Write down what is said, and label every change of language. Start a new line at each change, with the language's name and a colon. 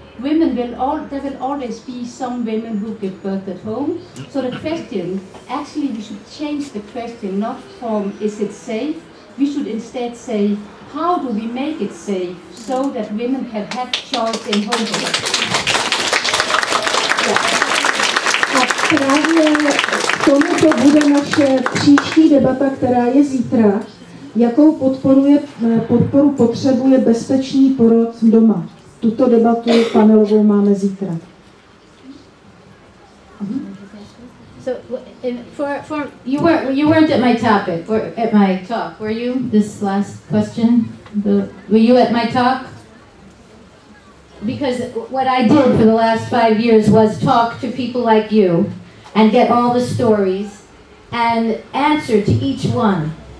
English: There will always be some women who give birth at home. So the question, actually we should change the question, not from is it safe, we should instead say, how do we make it safe so that women can have choice in home birth?
Czech: A právě k tomuto bude naše příští debata, která je zítra. Jakou podporu potřebuje bezpečný porod doma? Tuto debatu panelovou máme zítra.
English: So, you weren't at my topic, or at my talk, were you? This last question, were you at my talk? Because what I did for the last 5 years was talk to people like you, and get all the stories, and answer to each one.